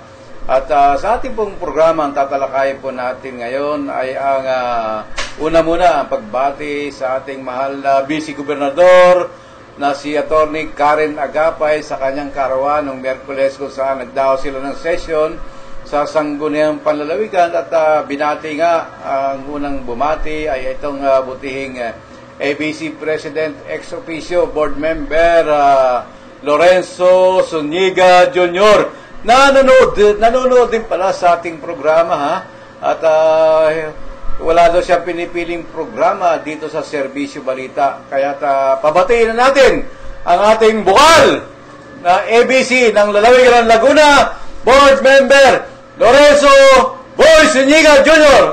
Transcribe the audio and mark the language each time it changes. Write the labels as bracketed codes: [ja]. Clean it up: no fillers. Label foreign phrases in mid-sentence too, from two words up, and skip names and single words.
[tl] At sa ating pong programa, ang tatalakayin po natin ngayon ay ang una muna ang pagbati sa ating mahal na Vice Gobernador na si Atty. Karen Agapay sa kanyang karawan noong Miyerkules kung saan nagdao sila ng session sa Sangguniang Panlalawigan at binati nga ang unang bumati ay itong butihing [en] ABC President ex officio Board Member [tl] Lorenzo Zuniga Jr. Nanonood din pala sa ating programa ha at wala daw siyang pinipiling programa dito sa Serbisyo Balita. Kaya pabatiin na natin ang ating bukal na ABC ng Lalawigan ng Laguna, [en] Board Member [tl] Lorenzo Boy Zuniga Jr.